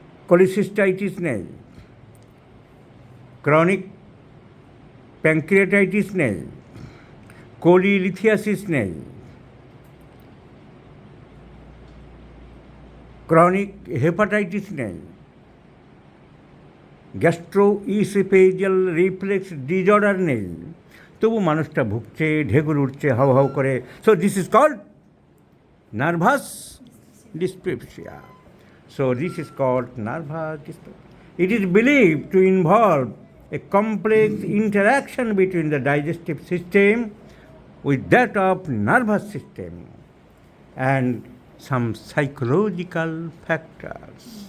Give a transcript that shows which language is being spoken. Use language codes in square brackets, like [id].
[bn] Cholecystitis নেই, chronic pancreatitis নেই, কোলিলিথিয়াসিস নেই, ক্রনিক হেপাটাইটিস নেই, গ্যাস্ট্রোইসোফেজিয়াল রিফ্লেক্স ডিসঅর্ডার নেই। তবু মানুষটা ভুগছে, ঢেকুর উঠছে হাউ হাউ করে। [en] So this is called nervous dyspepsia. So this is called nervous dyspepsia. It is believed to involve a complex interaction between the digestive system with that of nervous system and some psychological factors.